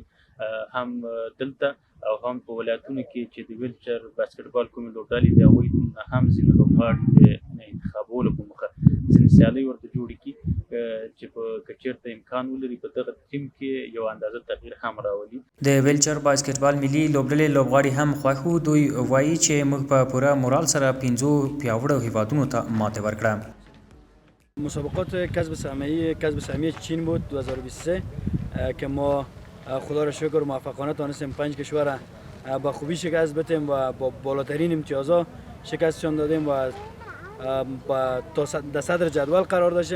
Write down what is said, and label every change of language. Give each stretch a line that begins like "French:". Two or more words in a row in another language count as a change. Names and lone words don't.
Pashto: هم دلته او هم په ولایتونو کې چې د ویلچر باسکټبال کومې لوبډلې دي هغوی هم ځینې لوبغاړي د انتخابولو په موخه ځینې سیالۍ ورته جوړې کړي چې که چېرته امکان ولري په دغه ټیم کې یو اندازه تغییر هم راولي. د ویلچر باسکټبال ملي لوبډلې لوبغاړي هم خوښ وو. دوی وایي چې موږ په پوره مورال سره 5 پیاوړو هیوادونو ته ماتې ورکړه.
Persian: مسابقات کسب سهمیه چین بود 2023 که ما خدا را شکر موفقانه تانستیم 5 کشور با خوبی شکست بدیم و با بالاترین امتیازها شکستشان دادیم و در صدر جدول قرار داشتیم.